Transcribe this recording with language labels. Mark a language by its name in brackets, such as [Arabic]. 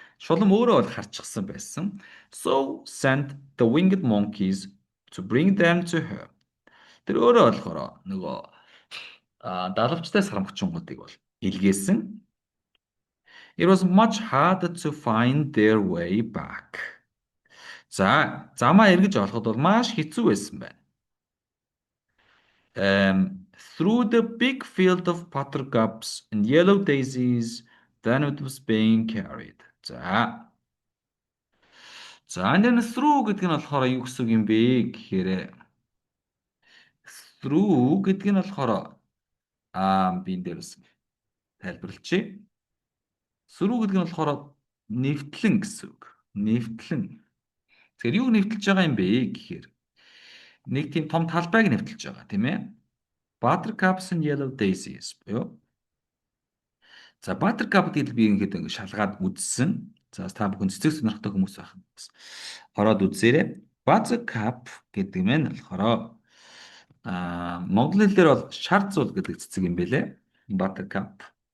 [Mongolian] Шулам өөрөө бол харчихсан байсан. [English] So sent the winged monkeys to bring them to her. [Mongolian] Тэр өөрөө болохоор нөгөө далавчтай сарамгчингуудыг бол илгээсэн. [English] It was much harder to find their way back. [Mongolian] За, замаа эргэж олоход бол маш хэцүү байсан байна. [English] Through the big field of buttercups and yellow daisies, then it was being carried. [Mongolian] За. За, энэ through гэдэг нь болохоор юу гэсэн үг юм бэ гэхээр through гэдэг нь болохоор би энэ дээрээс тайлбарлачих. Through гэдэг нь болохоор нэвтлэн гэсэн үг. Нэвтлэн. Тэгэхээр юу нэвтэлж байгаа юм бэ гэхээр нэг тийм том талбайг нэвтэлж байгаа тийм ээ. [English] Buttercups and yellow daisies [Mongolian] буюу. За Buttercup гэдэг би ингээд шалгаад үзсэн. За та бүхэн цэцэг сонирхтой хүмүүс байх. Ороод үзээрэй. Buttercup гэдэг нь болохоор монгол хэлээр бол шар зул гэдэг цэцэг юм бэлээ. [English] Buttercup.